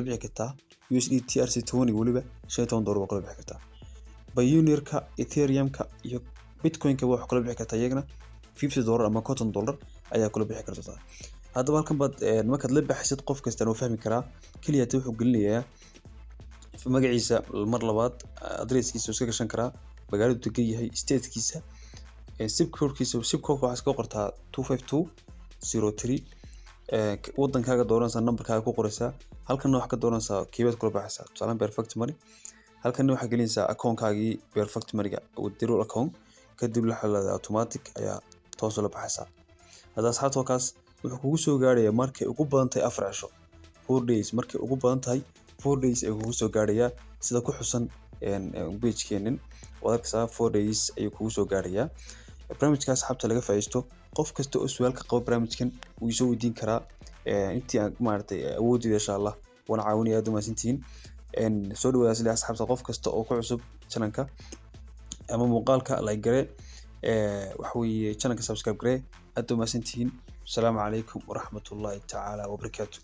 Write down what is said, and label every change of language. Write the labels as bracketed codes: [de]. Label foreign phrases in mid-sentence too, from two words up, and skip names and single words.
[so] bixi kartaa USDT RC20 waliba $15 kala bixi kartaa Payeer-ka Ethereum-ka iyo Bitcoin-ka wax kala bixi kartaa iyagana $50 ama $50 ayaa kula bixi kartaa haddaba halkan baad markaad la baxaysid qof kasta oo fahmi karaa kaliya wuxuu gelinayaa magaciisa mar labaad address-kiisa iska gashan karaa magaalada degan yahay state-kiisa zip code-kiisa waxa iska qortaa 25203 wadankaaga dooranaysaa numberkaaga ku qoraysaa halkan waxa ka dooranaysaa keyword kula baxaysaa tusaale [en] perfect money [so] halkan waxa gelinaysaa account-kaagii [en] perfect money-ga withdraw account [so] kadib la xalada automatic ayaa toos la baxaysaa hada asxaabta kaas wuxuu kugu soo gaarayaa markay ugu badan tahay 4 cisho [en] 4 days [so] markay ugu badan tahay 4 days ay kugu soo gaarayaa sida ku xusan page-keenan wadakasa [en] 4 days [so] ayuu kugu soo gaarayaa barnaamijkaas asxaabta laga faa'iisto qof kasta oo su'aal ka qabo barnaamijkan wuu soo weydiin karaa intii aan maartay awoodida [ar] insha Allah [so] wana caawinaya aad maasintiin soo dhawaada sida asxaabta qof kasta oo ku cusub channelka ama muuqaalka like gare waxa weeye channelka subscribe gare aad maasintiin [ar] السلام عليكم ورحمة الله تعالى وبركاته.